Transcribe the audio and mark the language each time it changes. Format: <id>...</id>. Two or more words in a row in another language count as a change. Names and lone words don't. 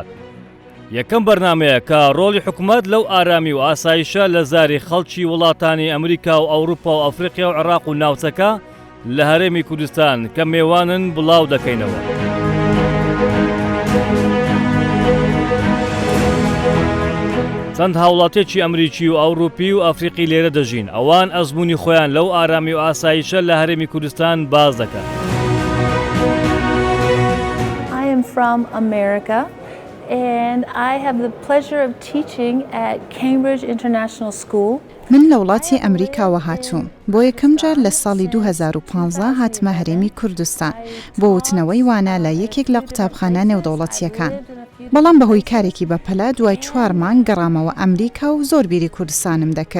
<ckb>یەکەم بەرنمەیە کە ڕۆڵی حکوومەت لەو ئارامی و ئاسایشە لە زاری خەڵکی وڵاتانی ئەمریکا و ئەوروپا و ئەفریقیا و عێراق و ناوچەکە لە هەرێمی کوردستان کە میێوانن بڵاو دەکەینەوە. چەند هاوڵاتێکی ئەمریکی و ئەوروپی و ئەفریقی لێرە دەژین، ئەوان ئەزمموی خۆیان لەو ئارامی و ئاسایشە لە هەرێمی کوردستان باز دەکەن.</ckb> <en>I am from America and I have the pleasure of teaching at Cambridge International School.</en> <ckb>من لە وڵاتی ئەمریکاوە هاتووم بۆ یەکەم جار لە ساڵی 2015 هاتمە هەرێمی کوردستان بۆ وتنەوەی وانە لە یەکێک لە قوتابخانە نێودەوڵەتیەکان. بەڵام بەهۆی کارێکی بەپەلە دوای 4 مانگ گەڕامەوە ئەمریکا و زۆر بیری کوردستانم دەکرد.</ckb>